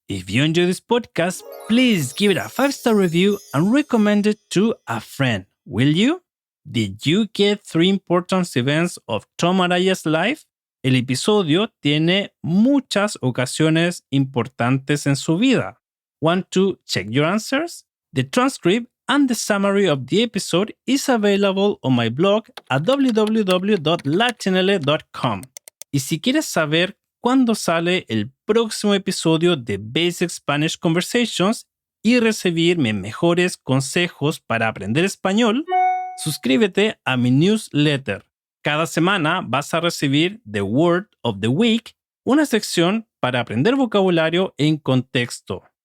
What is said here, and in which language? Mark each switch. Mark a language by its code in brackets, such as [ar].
[en] If you enjoy this podcast, please give it a 5-star review and recommend it to a friend. Will you? Did you get 3 important events of Tom Araya's life? [es] El episodio tiene muchas ocasiones importantes en su vida. [en] Want to check your answers? The transcript and the summary of the episode is available on my blog at www.latinl.com. [es] Y si quieres saber cuándo sale el próximo episodio de Basic Spanish Conversations y recibir mis mejores consejos para aprender español, suscríbete a mi newsletter. Cada semana vas a recibir The Word of the Week, una sección para aprender vocabulario en contexto.